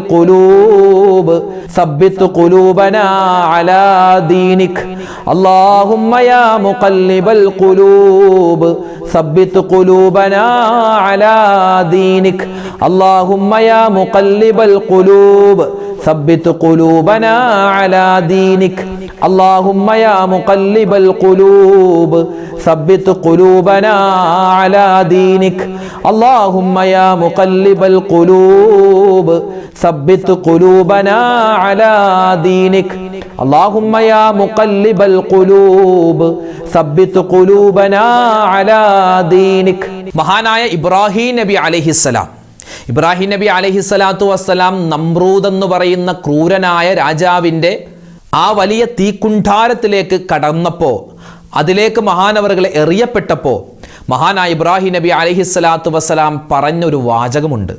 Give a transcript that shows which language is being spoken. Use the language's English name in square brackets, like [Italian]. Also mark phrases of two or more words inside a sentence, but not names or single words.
[Arabic] القلوب ثبت قلوبنا على دينك اللهم يا مقلب القلوب ثبت قلوبنا على دينك اللهم يا مقلب القلوب ثبت قلوبنا على دينك اللهم يا مقلب القلوب ثبت قلوبنا على دينك اللهم يا مقلب القلوب ثبت قلوبنا على دينك اللهم يا مقلب القلوب ثبت قلوبنا على دينك [Malayalam] മഹാനായ ഇബ്രാഹിം നബി അലൈഹിസ്സലാം ഇബ്രാഹിം നബി [Arabic] عليه الصلاة والسلام [Malayalam] നമ്രൂദ് എന്ന് പറയുന്ന ക്രൂരനായ രാജാവിൻ്റെ ആ വലിയ തീക്കുണ്ഠാരത്തിലേക്ക് കടന്നപ്പോൾ, അതിലേക്ക് മഹാനവറുകളെ എറിയപ്പെട്ടപ്പോൾ മഹാനായ ഇബ്രാഹിം നബി [Arabic] عليه الصلاة والسلام [Malayalam] പറഞ്ഞൊരു വാചകമുണ്ട്.